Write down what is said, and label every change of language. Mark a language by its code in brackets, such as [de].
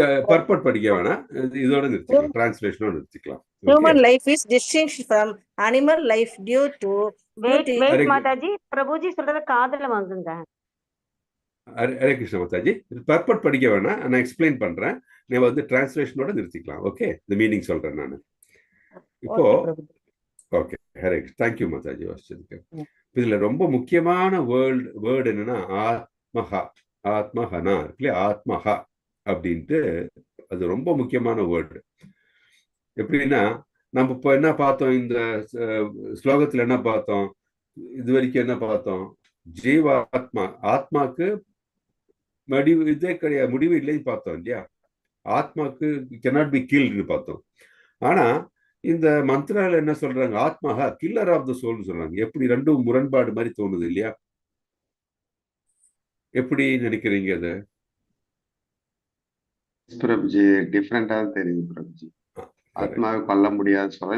[ta] பர்பட் படிக்க வேணாம், இதோட நிறுத்திக்கலாம். டிரான்ஸ்லேஷனோட நிறுத்திக்கலாம். [en] Human life is distinct from animal life due to [ta] wait Mataji, Prabhuji சொல்றத காதுல வாங்குங்க. ஹரே கிருஷ்ண மாதாஜி. பர்பட் படிக்க வேணாம், நான் எக்ஸ்பிளைன் பண்றேன். நீ வந்து டிரான்ஸ்லேஷனோட நிறுத்திக்கலாம். ஓகே, இந்த மீனிங் சொல்றேன் நான் இப்போ. ஓகே, ஹரே கிருஷ்ண. தேங்க்யூ மாதாஜி வாசிச்சதுக்கு. இதுல ரொம்ப முக்கியமான வேர்டு என்னன்னா ஆத்மஹனா இருக்கு இல்லையா, ஆத்மஹா அப்படின்ட்டு. அது ரொம்ப முக்கியமான வேர்டு. எப்படின்னா நம்ம இப்போ என்ன பார்த்தோம், இந்த ஸ்லோகத்துல என்ன பார்த்தோம், இது வரைக்கும் என்ன பார்த்தோம், ஜீவாத்மா ஆத்மாக்கு இதே கிடையாது, முடிவு இல்லைன்னு பார்த்தோம் இல்லையா. ஆத்மாக்கு [en] cannot be killed [ta] பார்த்தோம். ஆனா இந்த மந்திரால என்ன சொல்றாங்க, ஆத்மாஹா கில்லர் ஆஃப் த சோல்னு சொல்றாங்க. எப்படி ரெண்டும் முரண்பாடு மாதிரி தோணுது இல்லையா? எப்படி நினைக்கிறீங்க? அது பிரபுஜி டிஃபரெண்டா தெரியுது பிரபுஜி. ஆத்மாவை கொல்ல முடியாது சொல்ல.